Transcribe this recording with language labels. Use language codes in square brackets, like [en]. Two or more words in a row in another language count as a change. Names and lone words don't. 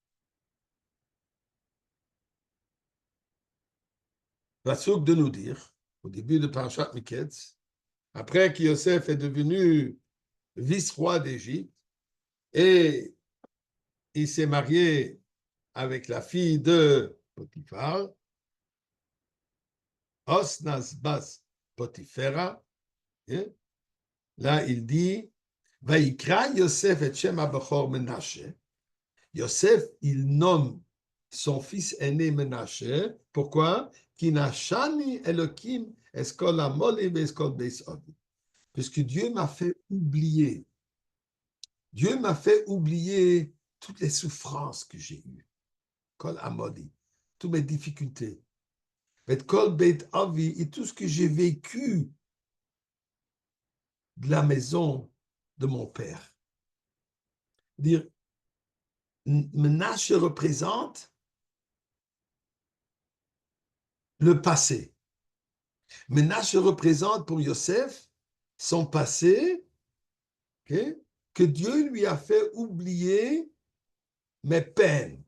[fr] Pasuk de nous dire, au début de Parashat Miketz, après que Yosef est devenu vice-roi d'Égypte, et il s'est marié avec la fille de Potiphar, Osnas Bas Potiphera, là il dit, [he] ויקרא יוסף את שם הבכור מנשה. [fr] Yosef, il nomme son fils aîné Menashe. Pourquoi? [he] כי נשני אלהים את כל עמלי ואת כל בית אבי. [fr] Puisque Dieu m'a fait oublier. Dieu m'a fait oublier toutes les souffrances que j'ai eues. [he] כל עמלי, [fr] toutes mes difficultés. Et [he] כל בית אבי, [fr] et tout ce que j'ai vécu de la maison de mon père. Dire, Menashe représente le passé. Menashe représente pour Yosef son passé, okay, que Dieu lui a fait oublier mes peines.